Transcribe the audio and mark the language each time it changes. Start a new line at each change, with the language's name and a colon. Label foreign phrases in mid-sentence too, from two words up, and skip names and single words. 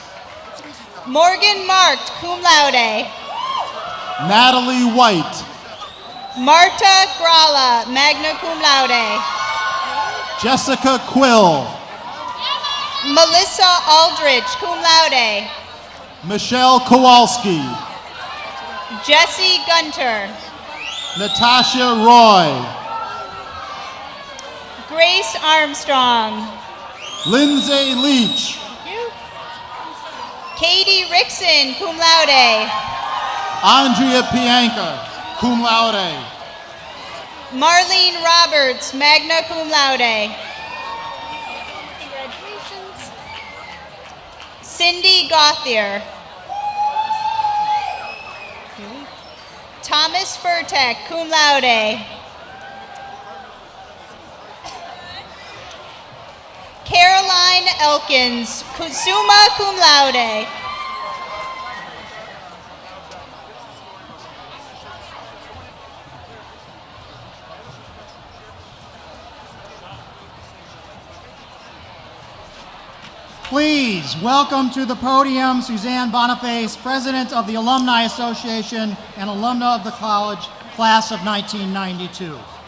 English: Morgan Marked,
Latin: cum laude.
English: Natalie White. Marta Grala,
Latin: magna cum laude.
English: Jessica Quill. Melissa Aldrich,
Latin: cum laude.
English: Michelle Kowalski. Jesse Gunter. Natasha Roy. Grace Armstrong. Lindsay Leach. Katie Rickson,
Latin: cum laude.
English: Andrea Pianka,
Latin: cum laude.
English: Marlene Roberts,
Latin: magna cum laude.
English: Congratulations. Cindy Gothier. Thomas Furtek,
Latin: cum laude.
English: Caroline Elkins,
Latin: summa cum laude.
English: Please welcome to the podium Suzanne Boniface, President of the Alumni Association and alumna of the college, class of 1992.